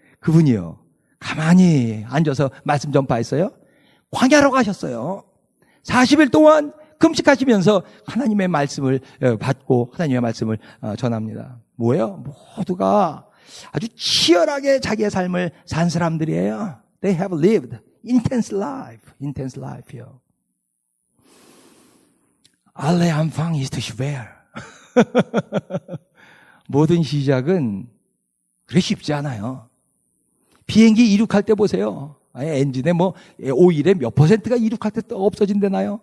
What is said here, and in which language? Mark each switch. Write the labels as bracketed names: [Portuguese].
[Korean] 그분이요, 가만히 앉아서 말씀 전파했어요. 광야로 가셨어요. 40일 동안 금식하시면서 하나님의 말씀을 받고 하나님의 말씀을 전합니다. 뭐예요? 모두가 아주 치열하게 자기의 삶을 산 사람들이에요. [English] They have lived intense life. intense life요. [German] 알레 안팡 이스트 슈베르. [Korean] 모든 시작은 그렇게 쉽지 않아요. 비행기 이륙할 때 보세요. 엔진에 오일에 몇 퍼센트가 이륙할 때 또 없어진대나요?